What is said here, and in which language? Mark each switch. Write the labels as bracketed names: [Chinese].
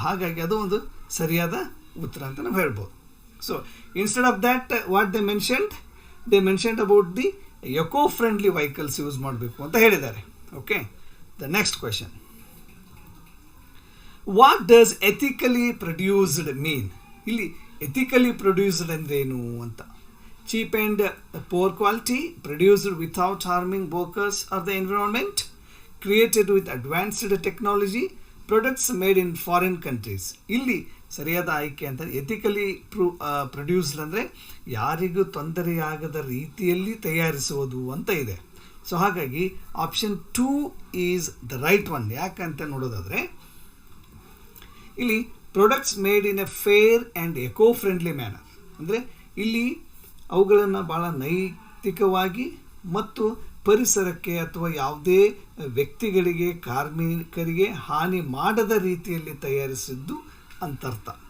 [Kannada] ಹಾಗಾಗಿ ಅದು ಒಂದು ಸರಿಯಾದ ಉತ್ತರ ಅಂತ ನಾವು ಹೇಳ್ಬೋದು. [English] so instead of that what they mentioned about the eco friendly vehicles use [Kannada] ಮಾಡಬೇಕು ಅಂತ ಹೇಳಿದ್ದಾರೆ. [English] Okay, the next question, what does ethically produced mean? [Kannada] ಇಲ್ಲಿ ಎಥಿಕಲಿ ಪ್ರೊಡ್ಯೂಸ್ಡ್ ಅಂದ್ರೇನು ಅಂತ. [English] cheap and poor quality, produced without harming workers or the environment, created with advanced technology, products made in foreign countries. [Kannada] ಇಲ್ಲಿ ಸರಿಯಾದ ಆಯ್ಕೆ ಅಂತ ಎಥಿಕಲಿ ಪ್ರೊಡ್ಯೂಸ್ಡ್ ಅಂದರೆ ಯಾರಿಗೂ ತೊಂದರೆಯಾಗದ ರೀತಿಯಲ್ಲಿ ತಯಾರಿಸುವುದು ಅಂತ ಇದೆ. [English] So ಹಾಗಾಗಿ option 2 is the right one. [Kannada] ಯಾಕಂತ ನೋಡೋದಾದರೆ, ಇಲ್ಲಿ [English] products made in a fair and eco friendly manner [Kannada] ಅಂದರೆ ಇಲ್ಲಿ ಅವುಗಳನ್ನು ಭಾಳ ನೈತಿಕವಾಗಿ ಮತ್ತು ಪರಿಸರಕ್ಕೆ ಅಥವಾ ಯಾವುದೇ ವ್ಯಕ್ತಿಗಳಿಗೆ ಕಾರ್ಮಿಕರಿಗೆ ಹಾನಿ ಮಾಡದ ರೀತಿಯಲ್ಲಿ ತಯಾರಿಸಿದ್ದು ಅಂತರ್ಥ.